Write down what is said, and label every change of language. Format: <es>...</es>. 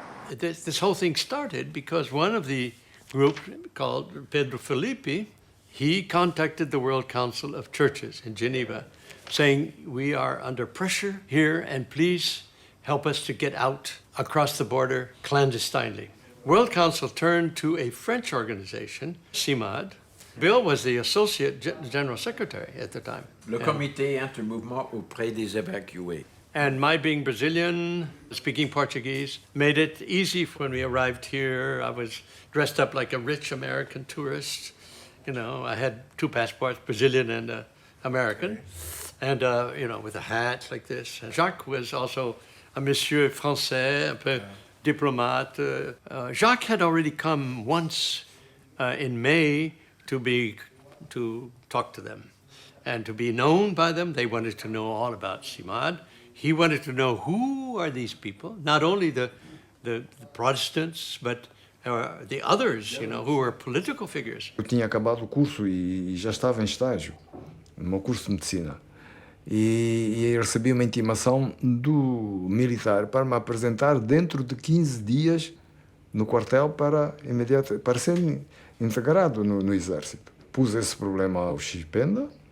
<en>This whole thing started because one of the group called Pedro Felipe, he contacted the World Council of Churches in Geneva saying, we are under pressure here and please help us to get out across the border clandestinely. World Council turned to a French organization, CIMAD. Bill was the Associate General Secretary at the time.</en> <fr>Le Comité Intermouvement auprès des évacués.</fr> <en>And my being Brazilian, speaking Portuguese, made it easy when we arrived here. I was dressed up like a rich American tourist. You know, I had 2 passports, Brazilian and American. And, with a hat like this. And Jacques was also a</en> <fr>monsieur français, un peu diplomate.</fr> <en>Jacques had already come once in May to talk to them and to be known by them. They wanted to know all about CIMAD. He wanted to know who are these people, not only the Protestants, but the others, who were political figures.</en> <pt>Eu tinha acabado o curso e já estava em estágio, no meu curso de medicina. E recebi uma intimação do militar para me apresentar dentro de 15 dias no quartel para ser integrado no exército. Pus esse problema ao Xipenda</pt>